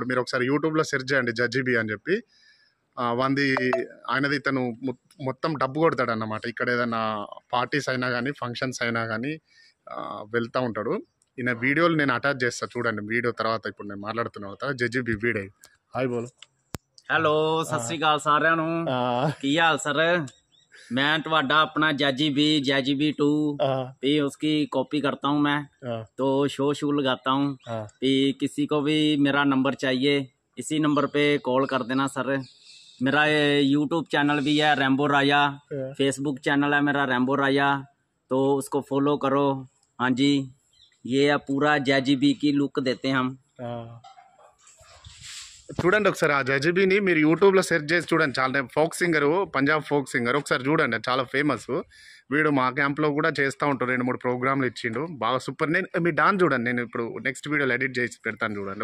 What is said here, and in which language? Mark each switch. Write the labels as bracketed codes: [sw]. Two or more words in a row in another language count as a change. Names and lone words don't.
[te] మీరు ఒకసారి యూట్యూబ్లో సెర్చ్ చేయండి జజీబీ అని చెప్పి. ఆయనది ఇతను మొత్తం డబ్బు కొడతాడు అన్నమాట. ఇక్కడ ఏదైనా పార్టీస్ అయినా కానీ ఫంక్షన్స్ అయినా కానీ వెళ్తూ ఉంటాడు. ఈయన వీడియోలు నేను అటాచ్ చేస్తా చూడండి. వీడియో తర్వాత ఇప్పుడు నేను మాట్లాడుతున్నా కదా జజీబీ వీడియో. [hi] हाय बोलो. [pa] हेलो ਸਤ ਸ੍ਰੀ ਅਕਾਲ सारिਆਂ ਨੂੰ ਕੀ ਹਾਲ सर। [hi] मैं ਤੁਹਾਡਾ अपना जैजीबी 2 भी उसकी कॉपी करता हूँ मैं, तो शो लगाता हूँ भी किसी को भी मेरा नंबर चाहिए इसी नंबर पे कॉल कर देना सर। मेरा यूट्यूब चैनल भी है रैम्बो राजा, फेसबुक चैनल है मेरा रैम्बो राजा, तो उसको फॉलो करो। हाँ जी, ये है पूरा जैजीबी की लुक देते हैं हम। [te] చూడండి ఒకసారి ఆ జజీబీని మీరు యూట్యూబ్లో సెర్చ్ చేసి చూడండి. చాలా [en] folk singer, Punjab folk singer. [te] ఒకసారి చూడండి, చాలా ఫేమస్. వీడు మా క్యాంప్లో కూడా చేస్తూ ఉంటాడు. 2-3 ప్రోగ్రాంలు ఇచ్చిండు, బాగా సూపర్. నేను మీ డాన్స్ చూడండి, నేను ఇప్పుడు నెక్స్ట్ వీడియోలో ఎడిట్ చేసి పెడతాను చూడండి.